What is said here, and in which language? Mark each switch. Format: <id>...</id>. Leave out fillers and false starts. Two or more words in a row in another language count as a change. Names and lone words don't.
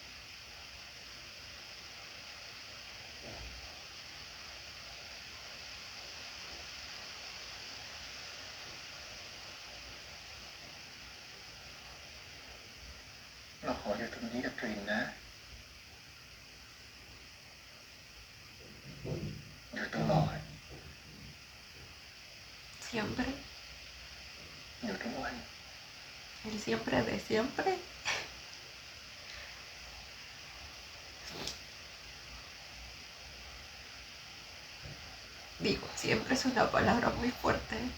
<th>เราขออยู่ตรงนี้กับตรีนนะ อยู่ตลอด</th> <es>Siempre.</es> <th>อยู่ทุกวัน</th> <es>El siempre de siempre. Digo, siempre es una palabra muy fuerte.</es>